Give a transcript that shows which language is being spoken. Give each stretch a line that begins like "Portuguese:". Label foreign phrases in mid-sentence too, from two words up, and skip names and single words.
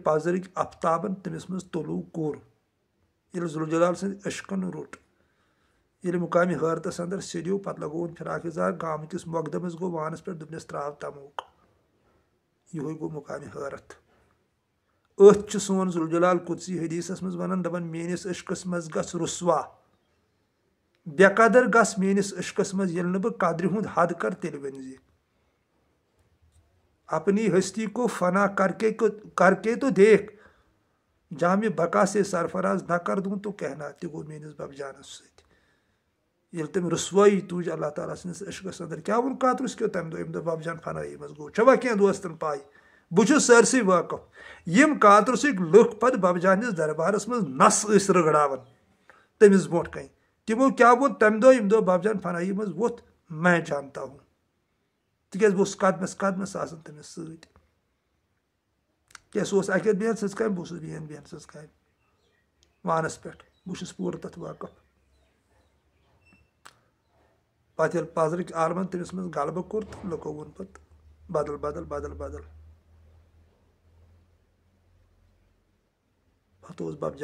Kashmiri: پزرٕکۍ افتابن تٔمِس منٛز طلوٗع کوٚر ییٚلہِ ذوالجلال سٕنٛدِ عشقن روٚٹ ییٚلہِ مُقامِ حٲرتس انٛدر سیٚدیو پتہٕ لگووُن فراق یزار گامہٕ کِس مۄقدمس گوٚو وانس پٮ۪ٹھ دوٚپنس تراو تموک یِہوے گوٚو مُقامِ حٲرت أتھۍ چھُ سون ذوالجلال قُدسی حدیثس منٛز ونان دپان میٲنِس عشقس منٛز گژھ رُسوا بے قدر گژھ میٲنِس عشقس منٛز ییٚلہِ نہٕ بہٕ قدرِ ہُنٛد حد کر تیٚلہِ ؤنۍ زِ
Urdu: اپنی ہستی کو فنا کر کے تو دیکھ جہاں میں بقا سے سرفراز نہ کر دوں تو کہنا
Kashmiri: تہِ گوٚو میٲنِس ببجانس سۭتۍ ییٚلہِ تٔمۍ رسوایی تُج اللہ تعالیٰ سٕنٛدِس عشقس اندر کیٛاہ ووٚن کاترس کیو تَمہِ دۄہ ییٚمہِ دۄہ بَب جان فنٲیی منٛز گوٚو چھوا کینٛہہ دوستن پاے بہٕ چھُس سٲرسٕے وٲقف یِم کاترسٕکۍ لُکھ پتہٕ بَب جانِس دربارس منٛز نس ٲسۍ رگڑاوان تٔمِس برونٛٹھ کَنۍ تِمو کیٛاہ ووٚن تَمہِ دۄہ ییٚمہِ دۄہ بَب جان فنٲیی منٛز ووٚتھ
Urdu: میں جانتا ہوں
Kashmiri: تِکیٛازِ بہٕ اوسُس قدمس قدمس آسان تٔمِس سۭتۍ کیٛاہ سُہ اوس اَکہِ بیٚہن سٕنٛز کامہِ بہٕ اوسُس بیٚہن سٕنٛز کامہِ وانس پٮ۪ٹھ بہٕ چھُس پوٗرٕ تتھ وٲقف پتہٕ ییٚلہِ پزرٕکۍ عالمن تٔمِس منٛز غلبہٕ کوٚر تہٕ لُکو ووٚن پتہٕ بدل بدل بدل بدل پتہٕ اوس بَب